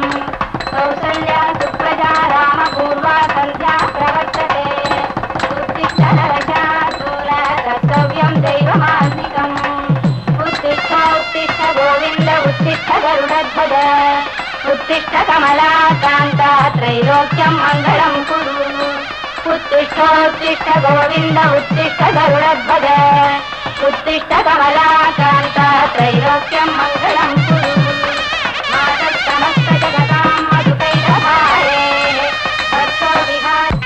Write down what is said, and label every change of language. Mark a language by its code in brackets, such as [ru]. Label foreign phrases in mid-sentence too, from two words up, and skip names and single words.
[sa] కౌసల్యా సుప్రజా రామ పూర్వ సంధ్యా ప్రవర్తతే ఉత్తిష్ట నరశార్దూల కర్తవ్యం దైవమాన్వికం. ఉత్తిష్ట ఉత్తిష్ట గోవింద ఉత్తిష్ట గరుడధ్వజ ఉత్తిష్ట కమలాకాంత త్రైలోక్యం మంగళం కురు. उत्तिष्ठोत्तिष्ठ गोविन्द उत्तिष्ठ गरुडध्वज उत्तिष्ठ कमलाकान्त त्रैलोक्यं मङ्गलं कुरु. मातः समस्त जगतां मधुकैटभारे तत्तो विहार.